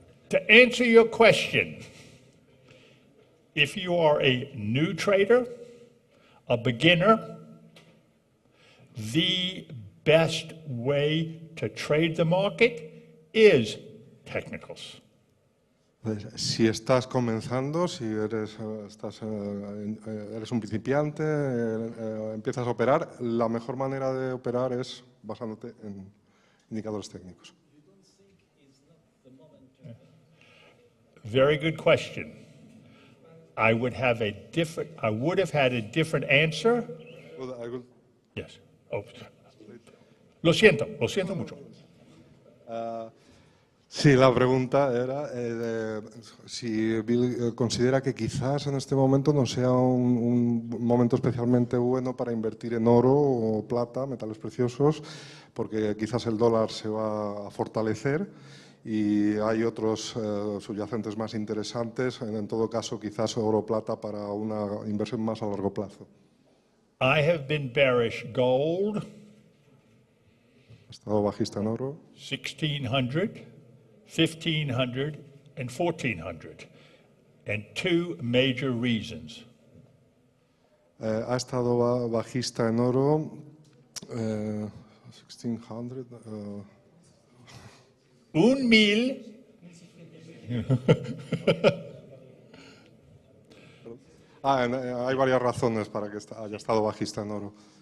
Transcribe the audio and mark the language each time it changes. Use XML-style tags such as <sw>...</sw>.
<en>To answer your question, if you are a new trader, a beginner, the best way to trade the market is technicals.</en> <es>Si estás comenzando, si eres un principiante, empiezas a operar, la mejor manera de operar es basándote en indicadores técnicos.</es> <en>Very good question. I would have had a different answer. Yes. Oh.</en> <es>Lo siento mucho. Sí, la pregunta era si Bill considera que quizás en este momento no sea un momento especialmente bueno para invertir en oro o plata, metales preciosos, porque quizás el dólar se va a fortalecer y hay otros subyacentes más interesantes, en todo caso quizás oro o plata para una inversión más a largo plazo.</es> <en>I have been bearish gold.</en> <es>He estado bajista en oro.</es> <en>1600, 1500, and 1400, and two major reasons.</en> <es>Ha estado bajista en oro, 1600. 1000. Hay varias razones para que haya estado bajista en oro.</es>